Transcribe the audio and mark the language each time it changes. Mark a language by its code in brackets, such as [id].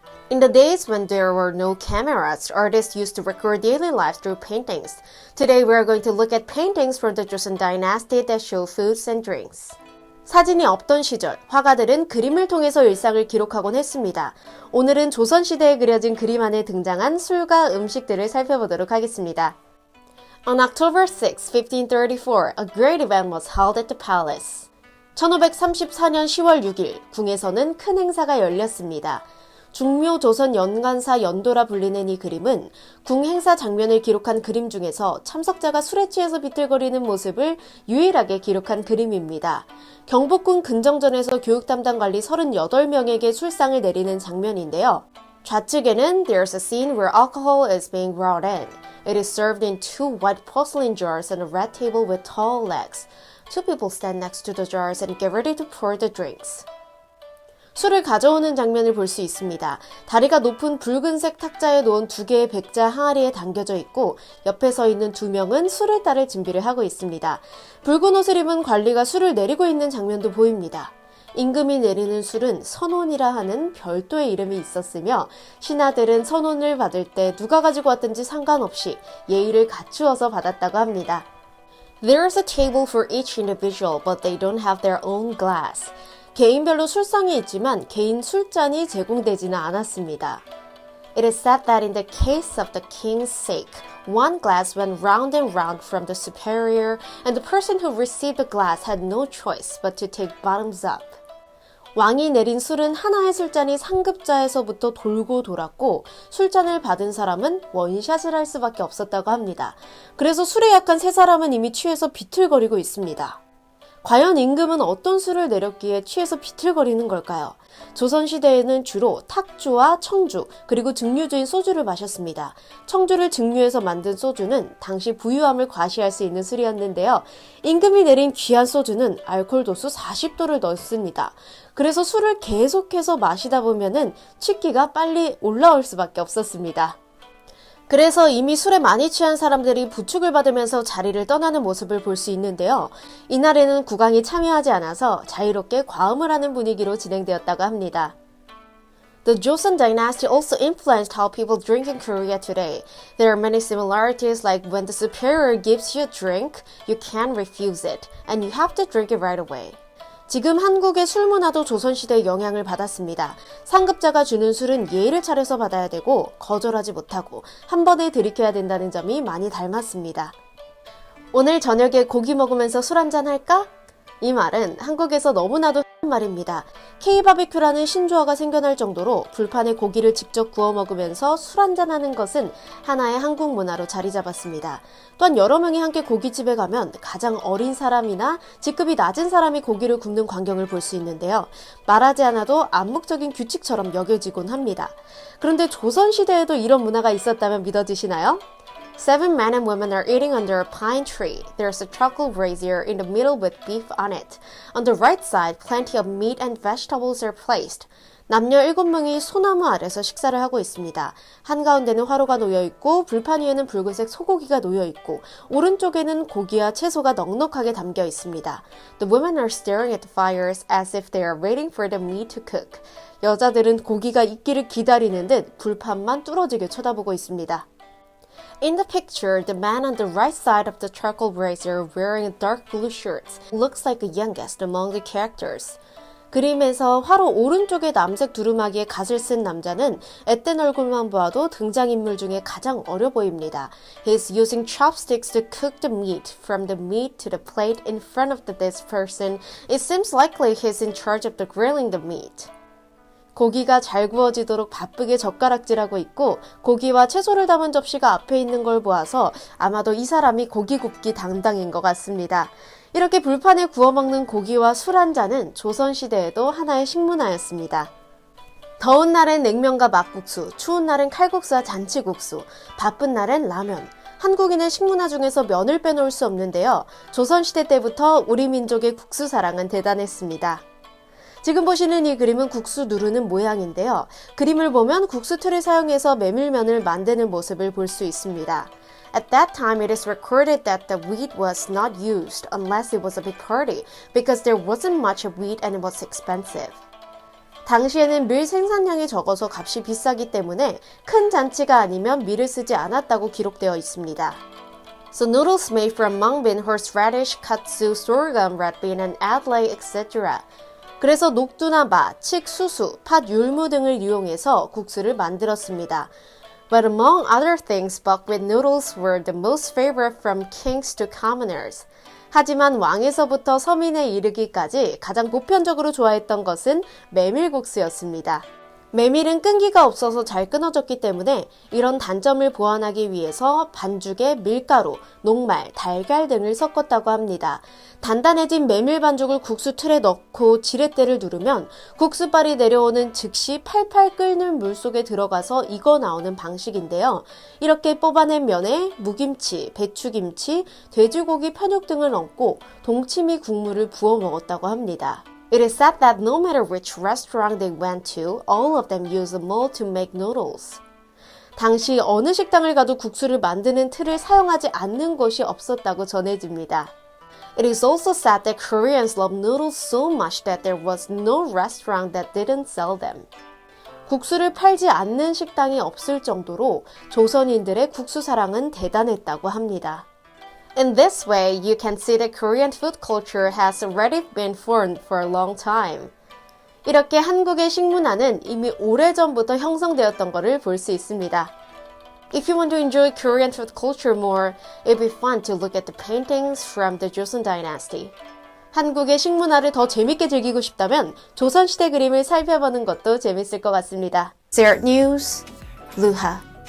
[en] In the days when there were no cameras, artists used to record daily life through paintings. Today we are going to look at paintings from the Joseon Dynasty that show foods and drinks. [ko] 사진이 없던 시절, 화가들은 그림을 통해서 일상을 기록하곤 했습니다. 오늘은 조선시대에 그려진 그림 안에 등장한 술과 음식들을 살펴보도록 하겠습니다. [en] On October 6, 1534, a great event was held at the palace. [ko] 1534년 10월 6일, 궁에서는 큰 행사가 열렸습니다. 중묘조선 연간사 연도라 불리는 이 그림은 궁 행사 장면을 기록한 그림 중에서 참석자가 술에 취해서 비틀거리는 모습을 유일하게 기록한 그림입니다. 경복궁 근정전에서 교육 담당 관리 38명에게 술상을 내리는 장면인데요. 좌측에는 [en] There's a scene where alcohol is being brought in. It is served in two white porcelain jars on a red table with tall legs. Two people stand next to the jars and get ready to pour the drinks. [ko] 술을 가져오는 장면을 볼 수 있습니다. 다리가 높은 붉은색 탁자에 놓은 두 개의 백자 항아리에 담겨져 있고 옆에 서 있는 두 명은 술을 따를 준비를 하고 있습니다. 붉은 옷을 입은 관리가 술을 내리고 있는 장면도 보입니다. 임금이 내리는 술은 선원이라 하는 별도의 이름이 있었으며 신하들은 선원을 받을 때 누가 가지고 왔든지 상관없이 예의를 갖추어서 받았다고 합니다. [en] There is a table for each individual, but they don't have their own glass. [ko] 개인별로 술상이 있지만 개인 술잔이 제공되지는 않았습니다. [en] It is said that in the case of the king's sake, one glass went round and round from the superior, and the person who received the glass had no choice but to take bottoms up. [ko] 왕이 내린 술은 하나의 술잔이 상급자에서부터 돌고 돌았고 술잔을 받은 사람은 원샷을 할 수밖에 없었다고 합니다. 그래서 술에 약한 세 사람은 이미 취해서 비틀거리고 있습니다. 과연 임금은 어떤 술을 내렸기에 취해서 비틀거리는 걸까요? 조선시대에는 주로 탁주와 청주, 그리고 증류주인 소주를 마셨습니다. 청주를 증류해서 만든 소주는 당시 부유함을 과시할 수 있는 술이었는데요. 임금이 내린 귀한 소주는 알코올 도수 40도를 넣습니다. 그래서 술을 계속해서 마시다 보면은 취기가 빨리 올라올 수밖에 없었습니다. 그래서 이미 술에 많이 취한 사람들이 부축을 받으면서 자리를 떠나는 모습을 볼 수 있는데요. 이날에는 국왕이 참여하지 않아서 자유롭게 과음을 하는 분위기로 진행되었다고 합니다. [en] The Joseon Dynasty also influenced how people drink in Korea today. There are many similarities, like when the superior gives you a drink, you can't refuse it, and you have to drink it right away. [ko] 지금 한국의 술 문화도 조선시대의 영향을 받았습니다. 상급자가 주는 술은 예의를 차려서 받아야 되고 거절하지 못하고 한 번에 들이켜야 된다는 점이 많이 닮았습니다. 오늘 저녁에 고기 먹으면서 술 한잔 할까? 이 말은 한국에서 너무나도 흔한 말입니다. K-바비큐라는 신조어가 생겨날 정도로 불판에 고기를 직접 구워 먹으면서 술 한잔하는 것은 하나의 한국 문화로 자리 잡았습니다. 또한 여러 명이 함께 고깃집에 가면 가장 어린 사람이나 직급이 낮은 사람이 고기를 굽는 광경을 볼 수 있는데요. 말하지 않아도 암묵적인 규칙처럼 여겨지곤 합니다. 그런데 조선시대에도 이런 문화가 있었다면 믿어지시나요? [en] 7 men and women are eating under a pine tree. There's a charcoal brazier in the middle with beef on it. On the right side, plenty of meat and vegetables are placed. [ko] 남녀 7명이 소나무 아래서 식사를 하고 있습니다. 한가운데는 화로가 놓여있고 불판 위에는 붉은색 소고기가 놓여있고 오른쪽에는 고기와 채소가 넉넉하게 담겨 있습니다. [en] The women are staring at the fires as if they are waiting for the meat to cook. [ko] 여자들은 고기가 익기를 기다리는 듯 불판만 뚫어지게 쳐다보고 있습니다. [en] In the picture, the man on the right side of the charcoal brazier wearing a dark blue shirt looks like the youngest among the characters. [ko] 그림에서 화로 오른쪽의 남색 두루마기에 갓을 쓴 남자는 앳된 얼굴만 보아도 등장인물 중에 가장 어려 보입니다. [en] He's using chopsticks to cook the meat from the meat to the plate in front of this person. It seems likely he's in charge of the grilling the meat. [ko] 고기가 잘 구워지도록 바쁘게 젓가락질하고 있고 고기와 채소를 담은 접시가 앞에 있는 걸 보아서 아마도 이 사람이 고기 굽기 담당인 것 같습니다. 이렇게 불판에 구워 먹는 고기와 술 한 잔은 조선시대에도 하나의 식문화였습니다. 더운 날엔 냉면과 막국수, 추운 날엔 칼국수와 잔치국수, 바쁜 날엔 라면. 한국인의 식문화 중에서 면을 빼놓을 수 없는데요. 조선시대 때부터 우리 민족의 국수 사랑은 대단했습니다. 지금 보시는 이 그림은 국수 누르는 모양인데요. 그림을 보면 국수 틀을 사용해서 메밀면을 만드는 모습을 볼 수 있습니다. [en] At that time, it is recorded that the wheat was not used unless it was a big party because there wasn't much of wheat and it was expensive. [ko] 당시에는 밀 생산량이 적어서 값이 비싸기 때문에 큰 잔치가 아니면 밀을 쓰지 않았다고 기록되어 있습니다. [en] So noodles made from mung bean, horseradish, katsu, sorghum, red bean, and adlai, etc. [ko] 그래서 녹두나 마, 칡, 수수, 팥, 율무 등을 이용해서 국수를 만들었습니다. [en] But among other things, buckwheat noodles were the most favorite from kings to commoners. [ko] 하지만 왕에서부터 서민에 이르기까지 가장 보편적으로 좋아했던 것은 메밀국수였습니다. 메밀은 끈기가 없어서 잘 끊어졌기 때문에 이런 단점을 보완하기 위해서 반죽에 밀가루, 녹말, 달걀 등을 섞었다고 합니다. 단단해진 메밀 반죽을 국수 틀에 넣고 지렛대를 누르면 국수발이 내려오는 즉시 팔팔 끓는 물 속에 들어가서 익어 나오는 방식인데요. 이렇게 뽑아낸 면에 무김치, 배추김치, 돼지고기 편육 등을 얹고 동치미 국물을 부어 먹었다고 합니다. [en] It is said that no matter which restaurant they went to, all of them used a mold to make noodles. [ko] 당시 어느 식당을 가도 국수를 만드는 틀을 사용하지 않는 곳이 없었다고 전해집니다. [en] It is also said that Koreans love noodles so much that there was no restaurant that didn't sell them. [ko] 국수를 팔지 않는 식당이 없을 정도로 조선인들의 국수 사랑은 대단했다고 합니다. [en] In this way, you can see that Korean food culture has already been formed for a long time. [ko] 이렇게 한국의 식문화는 이미 오래전부터 형성되었던 것을 볼 수 있습니다. [en] If you want to enjoy Korean food culture more, it'll be fun to look at the paintings from the Joseon Dynasty. [ko] 한국의 식문화를 더 재밌게 즐기고 싶다면 조선시대 그림을 살펴보는 것도 재밌을 것 같습니다. Zeret News, Luha.